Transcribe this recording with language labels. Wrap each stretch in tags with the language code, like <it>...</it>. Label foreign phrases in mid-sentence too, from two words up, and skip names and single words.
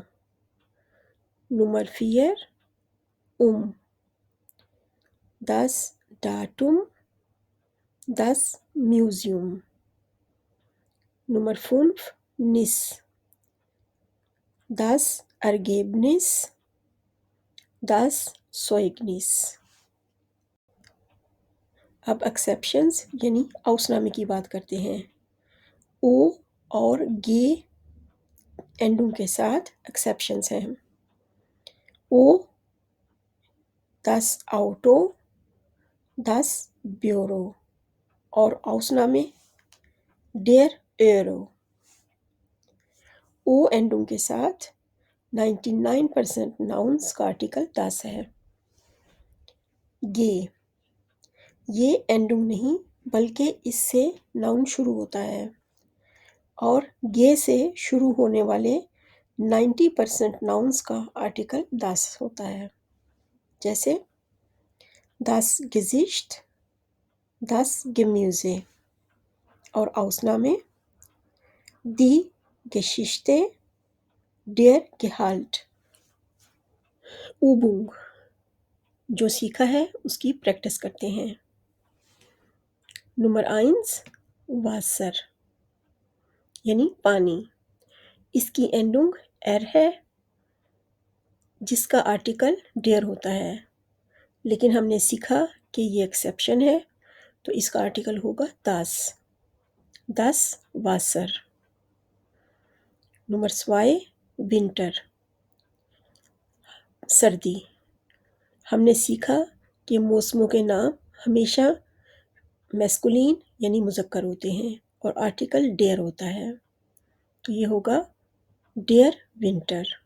<de>Nummer 4, das Datum, das Museum. Nummer 5, Nis. Das Ergebnis, das Zeugnis.</de> <hi>अब एक्सेप्शंस यानी ausnahme की बात करते हैं. ओ और गे एंडों के साथ एक्सेप्शंस हैं. ओ,</hi> <de>das Auto, das Büro और ausnahme der Euro.</de> <hi>ओ एंडों के साथ 99% नाउन्स का आर्टिकल das है. गे, ये एंडों नहीं बल्कि इससे नाउन शुरू होता है और गे से शुरू होने वाले 90% नाउन्स का आर्टिकल das होता है.</hi> <de>जैसे das Gesicht, das Gemüse और ausnahme die Geschichte, der Gehalt. Übung,</de> <hi>जो सीखा है उसकी प्रैक्टिस करते हैं. नंबर 1, Wasser यानी पानी. इसकी</hi> <de>Endung er</de> <hi>है जिसका आर्टिकल डेयर होता है, लेकिन हमने सीखा कि ये एक्सेप्शन है तो इसका आर्टिकल होगा das.</hi> <de>Das Wasser.</de> <hi>नंबर 2, Winter सर्दी. हमने सीखा कि मौसमों के नाम हमेशा मैस्कुलिन यानी मुज़क्कर होते हैं और आर्टिकल डेयर होता है, तो ये होगा</hi> <de>der Winter.</de>